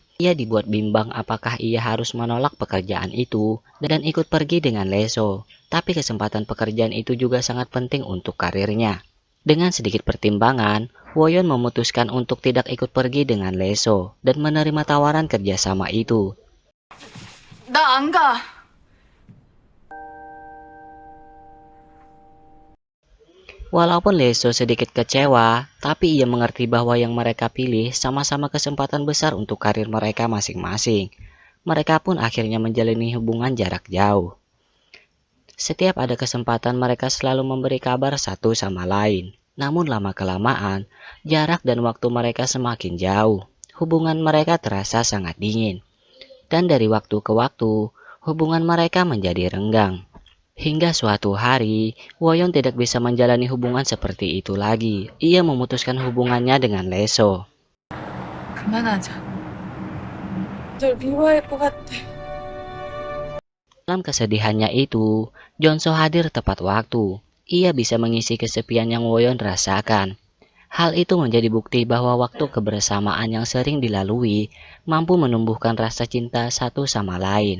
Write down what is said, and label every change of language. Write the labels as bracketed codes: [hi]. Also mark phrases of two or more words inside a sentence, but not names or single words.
[id] Ia dibuat bimbang apakah ia harus menolak pekerjaan itu dan ikut pergi dengan Leso. Tapi kesempatan pekerjaan itu juga sangat penting untuk karirnya. Dengan sedikit pertimbangan, Woyon memutuskan untuk tidak ikut pergi dengan Leso dan menerima tawaran kerjasama itu. [ko] 나 안 가. [id] Walaupun Leso sedikit kecewa, tapi ia mengerti bahwa yang mereka pilih sama-sama kesempatan besar untuk karir mereka masing-masing. Mereka pun akhirnya menjalani hubungan jarak jauh. Setiap ada kesempatan mereka selalu memberi kabar satu sama lain. Namun lama-kelamaan, jarak dan waktu mereka semakin jauh. Hubungan mereka terasa sangat dingin. Dan dari waktu ke waktu, hubungan mereka menjadi renggang. Hingga suatu hari, Woyon tidak bisa menjalani hubungan seperti itu lagi. Ia memutuskan hubungannya dengan Leso. [ko] 그만하자. 널 미워할 것 같아. [id] Dalam kesedihannya itu, Jonso hadir tepat waktu. Ia bisa mengisi kesepian yang Woyon rasakan. Hal itu menjadi bukti bahwa waktu kebersamaan yang sering dilalui mampu menumbuhkan rasa cinta satu sama lain.